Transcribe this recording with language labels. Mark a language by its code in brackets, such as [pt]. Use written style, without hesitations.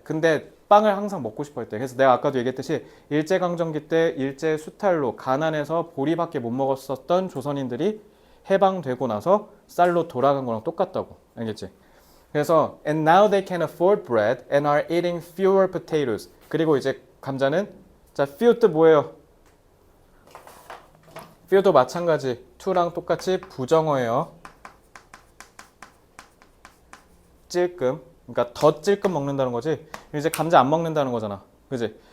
[ko] 근데 빵을 항상 먹고 싶어 했대. 그래서 내가 아까도 얘기했듯이 일제강점기 때 일제 수탈로 가난해서 보리밖에 못 먹었었던 조선인들이 해방되고 나서 쌀로 돌아간 거랑 똑같다고. 알겠지? 그래서 [en] and now they can afford bread and are eating fewer potatoes. [ko] 그리고 이제 감자는 자, few 뜻 뭐예요? few도 마찬가지. to랑 똑같이 부정어예요. 찔끔. 그러니까 더 찔끔 먹는다는 거지. 이제 감자 안 먹는다는 거잖아. 그지?